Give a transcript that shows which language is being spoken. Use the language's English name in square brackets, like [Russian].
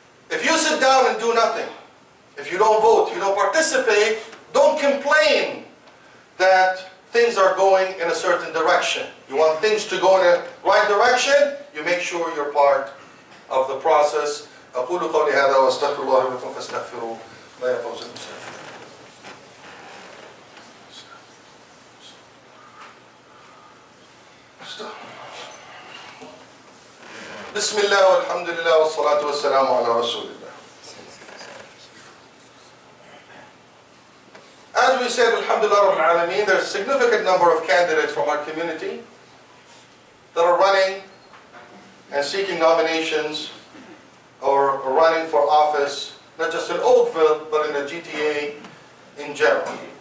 [English] If you sit down and do nothing, if you don't vote, you don't participate, don't complain that things are going in a certain direction. You want things to go in the right direction, you make sure you're part of the process. [Arabic] أقول قولي هذا وأستغفر الله لكم فاستغفروه لا يفوز المستغفر. بسم الله والحمد لله والصلاة والسلام على رسول الله. [English] As we said, alhamdulillah rabbil alameen, there's a significant number of candidates from our community that are running and seeking nominations running for office, not just in Oakville, but in the GTA in general.